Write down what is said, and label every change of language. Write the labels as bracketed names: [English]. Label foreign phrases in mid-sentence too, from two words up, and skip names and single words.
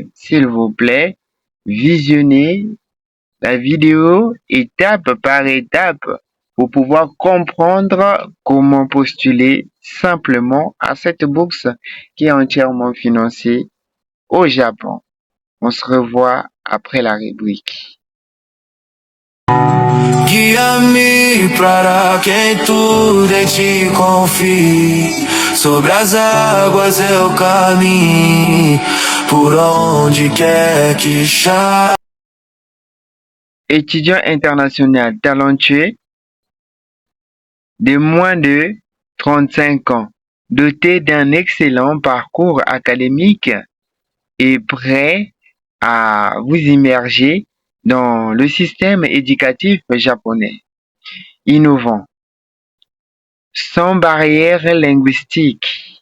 [French] S'il vous plaît, visionnez la vidéo étape par étape pour pouvoir comprendre comment postuler simplement à cette bourse qui est entièrement financée au Japon. On se revoit après la rubrique. [Portuguese] Guia-me para quem tudo em ti confie. Sobre as águas eu caminho, por onde quer que chá. [French] Étudiant international talentueux de moins de 35 ans, doté d'un excellent parcours académique et prêt à vous immerger dans le système éducatif japonais, innovant, sans barrière linguistique.